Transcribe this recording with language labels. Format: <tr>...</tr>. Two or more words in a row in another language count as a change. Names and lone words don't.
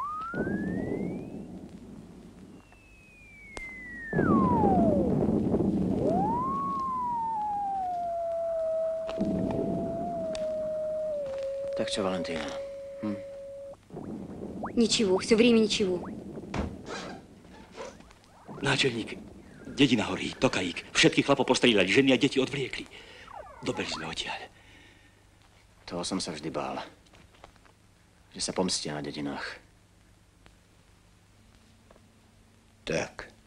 <ru>Так что, Валентина? Ничего, все время ничего.</ru> <sk>Náčelník, dedina horí, Tokajík. Všetkých chlapov postrieľali, ženy a deti odvliekli. Dobehli sme odtiaľ. Toho som sa vždy bál. Že sa pomstia na dedinách.</sk> <ru>Так.</ru>